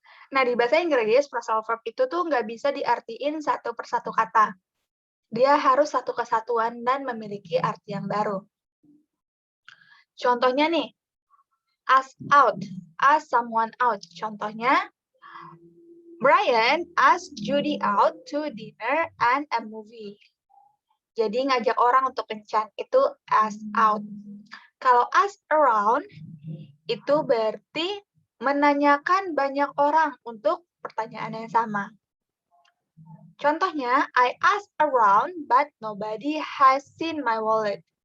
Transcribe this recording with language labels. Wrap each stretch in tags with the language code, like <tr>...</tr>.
<id>Nah, di bahasa Inggris, phrasal verb itu tuh nggak bisa diartiin satu persatu kata. Dia harus satu kesatuan dan memiliki arti yang baru. Contohnya nih, ask out, ask someone out.</id> <en>Contohnya, Brian asked Judy out to dinner and a movie.</en> <id>Jadi ngajak orang untuk kencan itu ask out. Kalau ask around itu berarti menanyakan banyak orang untuk pertanyaan yang sama.</id> <en>Contohnya, I asked around but nobody has seen my wallet.</en>